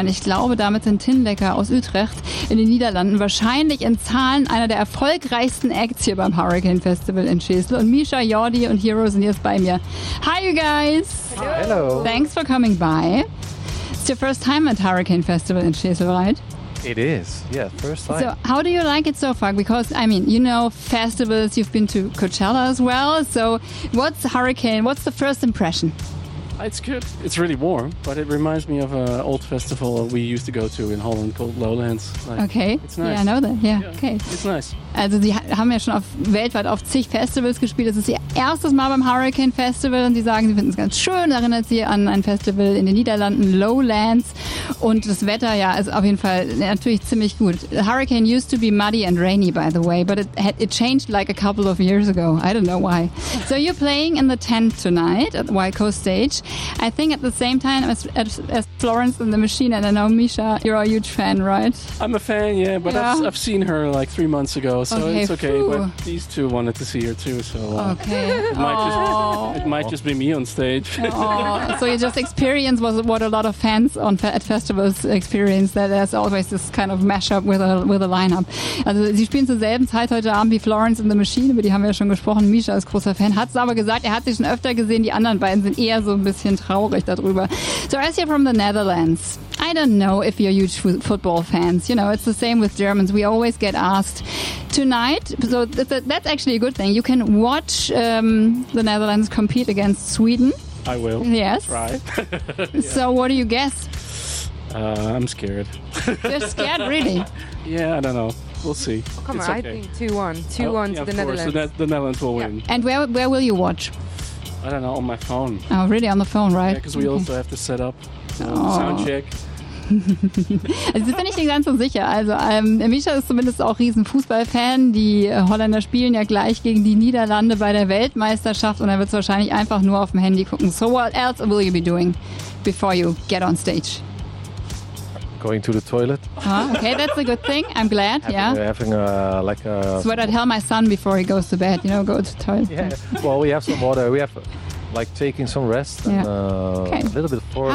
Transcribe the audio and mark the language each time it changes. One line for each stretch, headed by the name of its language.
German: Und ich glaube, damit sind Tin Lecker aus Utrecht in den Niederlanden wahrscheinlich in Zahlen einer der erfolgreichsten Acts hier beim Hurricane Festival in Schesel. Und Misha, Jordi und Hero sind jetzt bei mir.
English: Hi, you guys! Hello! Thanks for coming by. It's your first time at Hurricane Festival in Schesel, right? It is, yeah, first time. So how do you like it so far? Because, I mean, you know festivals, you've been to Coachella as well. So what's Hurricane, what's the first impression? It's good. It's really warm, but it reminds me of an old festival we used to go to in Holland called Lowlands. Like, okay. It's nice. Yeah, I know that. Yeah. Okay. It's nice.
German: Also sie haben ja schon weltweit auf zig Festivals gespielt. Das ist ihr erstes Mal beim Hurricane Festival und sie sagen, sie finden es ganz schön. Erinnert sie an ein Festival in den Niederlanden, Lowlands. Und das Wetter, ja, ist auf jeden Fall natürlich ziemlich gut.
English: The hurricane used to be muddy and rainy, by the way, but it changed like a couple of years ago. I don't know why. So you're playing in the tent tonight at the Wild Coast Stage. I think at the same time as Florence and the Machine, and I know Misha, you're a huge fan, right? I'm a fan, yeah, but yeah. I've seen her like 3 months ago. So okay, it's okay, but these two wanted to see her too, so it might just be me on stage. So you just experience what a lot of fans at festivals experience, that there's always this kind of mashup with a lineup.
German: Also sie spielen zur selben Zeit heute Abend wie Florence and the Machine, über die haben wir ja schon gesprochen. Misha ist großer Fan, hat es aber gesagt, er hat sie schon öfter gesehen, die anderen beiden sind eher so ein bisschen traurig darüber.
English: So as you're from the Netherlands, I don't know if you're huge football fans. You know, it's the same with Germans. We always get asked tonight. So that's actually a good thing. You can watch the Netherlands compete against Sweden. I will. Yes. Try. Yeah. So what do you guess? I'm scared. You're scared, really? Yeah, I don't know. We'll see. Oh, come on, okay. I think 2-1. 2-1 to the Netherlands. The Netherlands will win. And where will you watch? I don't know, on my phone. Oh, really? On the phone, right? Yeah, because we also have to set up. Soundcheck.
German: Also das bin ich nicht ganz so sicher. Also Misha ist zumindest auch riesen Fußballfan. Die Holländer spielen ja gleich gegen die Niederlande bei der Weltmeisterschaft und er wird es wahrscheinlich einfach nur auf dem Handy gucken.
English: So what else will you be doing before you get on stage? Going to the toilet. Oh, okay, that's a good thing. I'm glad. It's what I tell my son before he goes to bed. You know, go to the toilet. Yeah. Well, we have some water. We have like taking some rest and a little bit of forest.